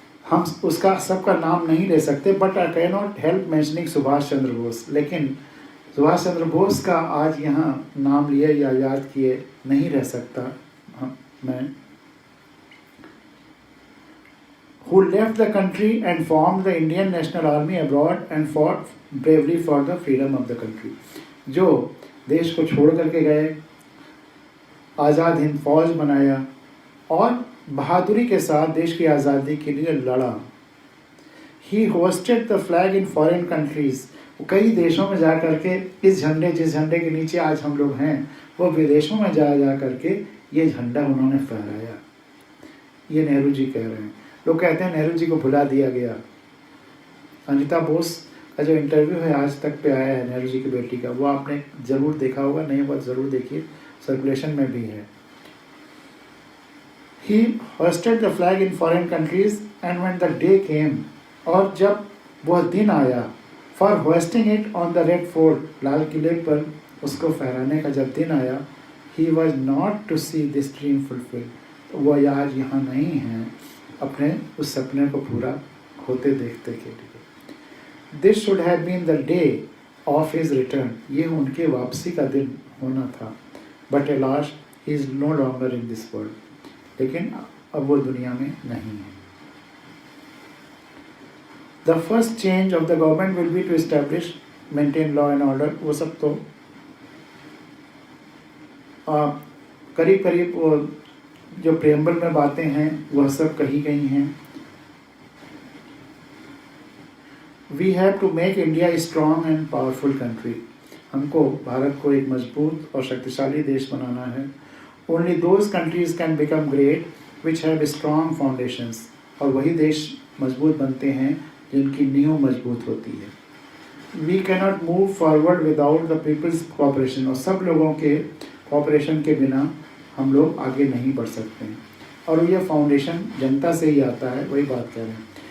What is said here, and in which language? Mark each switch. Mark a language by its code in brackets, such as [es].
[hi] हम उसका सबका नाम नहीं ले सकते, [en] but I can not help mentioning [hi] Subhash Chandra Bose. लेकिन सुभाष चंद्र बोस का आज यहाँ नाम लिए या याद किए नहीं रह सकता मैं. [en] Who left the country and formed the Indian National Army abroad and fought bravely for the freedom of the country. [hi] जो देश को छोड़ करके गए, आज़ाद हिंद फौज बनाया और बहादुरी के साथ देश की आज़ादी के लिए लड़ा. [en] He hoisted the flag in foreign countries. [hi] कई देशों में जा करके इस झंडे, जिस झंडे के नीचे आज हम लोग हैं, वो विदेशों में जा करके ये झंडा उन्होंने फहराया. ये नेहरू जी कह रहे हैं. लोग कहते हैं नेहरू जी को भुला दिया गया. अनिता बोस का जो इंटरव्यू है आज तक पे आया है नेहरू जी की बेटी का, वो आपने ज़रूर देखा होगा, नहीं हुआ ज़रूर देखिए, सर्कुलेशन में भी है. [en] He hoisted the flag in foreign countries and when the day came, [hi] और जब वह दिन आया, [en] for hoisting it on the Red Fort, [hi] लाल किले पर उसको फहराने का जब दिन आया, [en] he was not to see this dream fulfilled. [hi] तो वह आज यहाँ नहीं है अपने उस सपने को पूरा होते देखते के लिए. [en] This should have been the day of his return. [hi] ये उनके वापसी का दिन होना था. [en] But alas, he is no longer in this world. [hi] लेकिन अब वो दुनिया में नहीं है. [en] The first change of the government will be to establish, maintain law and order. [hi] वो सब तो करीब करीब वो जो प्रेम्बल में बातें हैं वह सब कही गई हैं. [en] We have to make India a strong and powerful country. [hi] हमको भारत को एक मजबूत और शक्तिशाली देश बनाना है. [en] Only those countries can become great which have strong foundations. [hi] और वही देश मजबूत बनते हैं जिनकी नींव मजबूत होती है. [en] We cannot move forward without the people's cooperation. [hi] और सब लोगों के cooperation के बिना हम लोग आगे नहीं बढ़ सकते हैं. और ये फाउंडेशन जनता से ही आता है, वही बात कह रहे हैं.